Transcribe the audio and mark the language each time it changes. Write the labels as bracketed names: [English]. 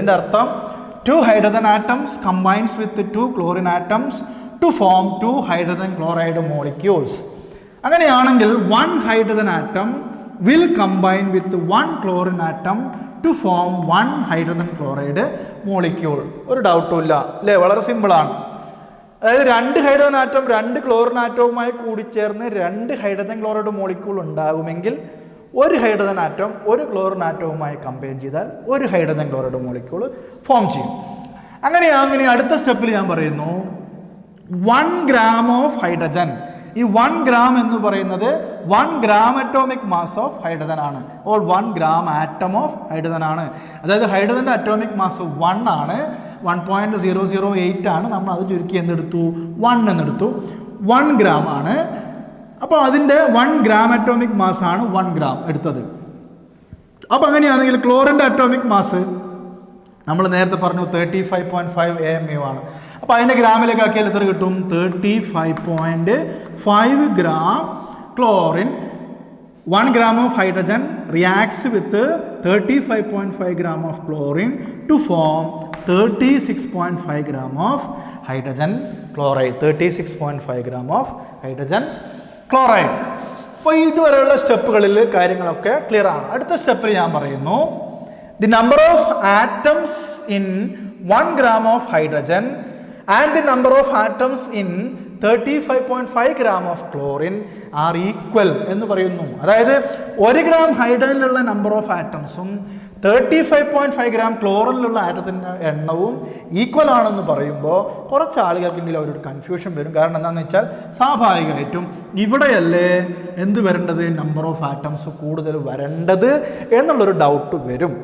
[Malayalam] ഇതിൻ്റെ അർത്ഥം [English] 2 hydrogen atoms combines with 2 chlorine atoms to form 2 hydrogen chloride molecules. [Malayalam] അങ്ങനെയാണെങ്കിൽ [English] 1 hydrogen atom will combine with 1 chlorine atom to form 1 hydrogen chloride molecule. [Malayalam] ഒരു ഡൗട്ടും ഇല്ല അല്ലേ? വളരെ സിമ്പിളാണ്. അതായത് 2 ഹൈഡ്രജൻ ആറ്റം 2 ക്ലോറിൻ ആറ്റവുമായി കൂടിച്ചേർന്ന് 2 hydrogen chloride molecule ഉണ്ടാകുമെങ്കിൽ 1 hydrogen atom 1 chlorine ആറ്റവുമായി compare ചെയ്താൽ 1 ഹൈഡ്രജൻ ക്ലോറൈഡ് മോളിക്യൂൾ ഫോം ചെയ്യും. അങ്ങനെ അടുത്ത സ്റ്റെപ്പിൽ ഞാൻ പറയുന്നു 1 ഗ്രാം ഓഫ് ഹൈഡ്രജൻ. ഈ 1 ഗ്രാം എന്ന് പറയുന്നത് 1 gram atomic mass of hydrogen ആണ്, or 1 gram atom of hydrogen ആണ്. അതായത് ഹൈഡ്രജൻ്റെ അറ്റോമിക് മാസ് 1 ആണ്, 1.008 ആണ്. നമ്മൾ അത് ചുരുക്കി എന്തെടുത്തു? 1 എന്നെടുത്തു. 1 ഗ്രാം ആണ്. അപ്പോൾ അതിൻ്റെ 1 ഗ്രാം അറ്റോമിക് മാസ് ആണ് 1 ഗ്രാം എടുത്തത്. അപ്പോൾ അങ്ങനെയാണെങ്കിൽ ക്ലോറിൻ്റെ അറ്റോമിക് മാസ് നമ്മൾ നേരത്തെ പറഞ്ഞു 35.5 AMU ആണ്. അപ്പോൾ അതിൻ്റെ ഗ്രാമിലേക്ക് ആക്കിയാൽ എത്ര കിട്ടും? 35.5 gram chlorine. [English] 1 gram of hydrogen reacts with 35.5 gram of chlorine to form 36.5 gram of hydrogen chloride. 36.5 gram of hydrogen chloride. [Malayalam] അപ്പോൾ ഇതുവരെയുള്ള സ്റ്റെപ്പുകളിൽ കാര്യങ്ങളൊക്കെ ക്ലിയർ ആണ്. അടുത്ത സ്റ്റെപ്പിൽ ഞാൻ പറയുന്നു [English] the number of atoms in 1 gram of hydrogen and the number of atoms in 35.5 gram of chlorine are equal [Malayalam] എന്ന് പറയുന്നു. അതായത് 1 ഗ്രാം ഹൈഡ്രജനിലുള്ള നമ്പർ ഓഫ് ആറ്റംസും 35.5 ഗ്രാം ക്ലോറിനിലുള്ള ആറ്റത്തിൻ്റെ എണ്ണവും ഈക്വൽ ആണെന്ന് പറയുമ്പോൾ കുറച്ച് ആളുകൾക്കെങ്കിലും അവരൊരു കൺഫ്യൂഷൻ വരും. കാരണം എന്താണെന്ന് വെച്ചാൽ സ്വാഭാവികമായിട്ടും ഇവിടെയല്ലേ എന്ത് വരേണ്ടത്? നമ്പർ ഓഫ് ആറ്റംസ് കൂടുതൽ വരേണ്ടത് എന്നുള്ളൊരു ഡൗട്ട് വരും.